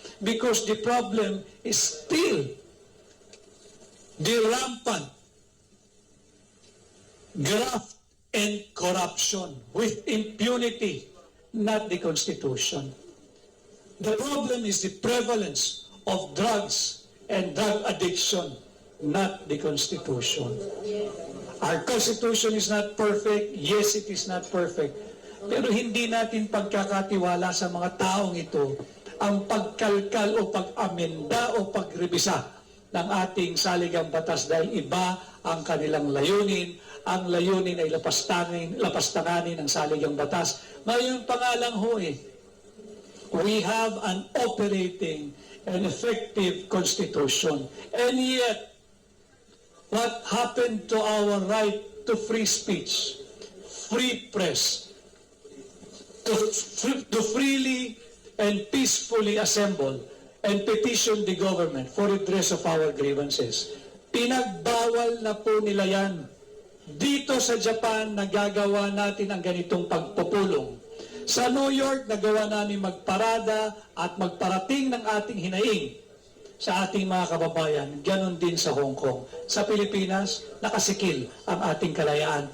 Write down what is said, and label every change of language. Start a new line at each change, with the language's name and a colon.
English: Because the problem is still the rampant graft and corruption with impunity, not the Constitution. The problem is the prevalence of drugs and drug addiction, not the Constitution. Our Constitution is not perfect. Yes, it is not perfect.
Filipino: Pero hindi natin pagkakatiwala sa mga taong ito ang pagkalkal o pag-amenda o pagrebisa ng ating saligang batas dahil iba ang kanilang layunin. Ang layunin ay lapastanganin ang saligang batas. Ngayon pa nga lang ho eh,
English: we have an operating and effective Constitution. And yet, what happened to our right to free speech, free press, to freely and peacefully assemble and petition the government for redress of our grievances.
Filipino: Pinagbawal na po nila yan. Dito sa Japan, nagagawa natin ang ganitong pagpupulong. Sa New York, nagawa namin magparada at magparating ng ating hinaing sa ating mga kababayan. Ganon din sa Hong Kong. Sa Pilipinas, nakasikil ang ating kalayaan.